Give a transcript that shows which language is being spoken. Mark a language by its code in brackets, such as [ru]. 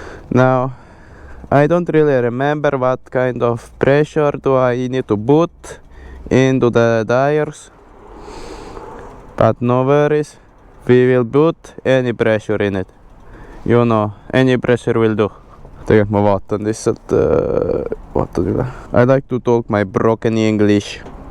[en] Now, I don't really remember what kind of pressure do I need to put into the tires. But no worries. We will put any pressure in it. You know, any pressure will do. [et] Tegelikult ma vaatan lihtsalt, vaatan üle. [en] I like to talk my broken English.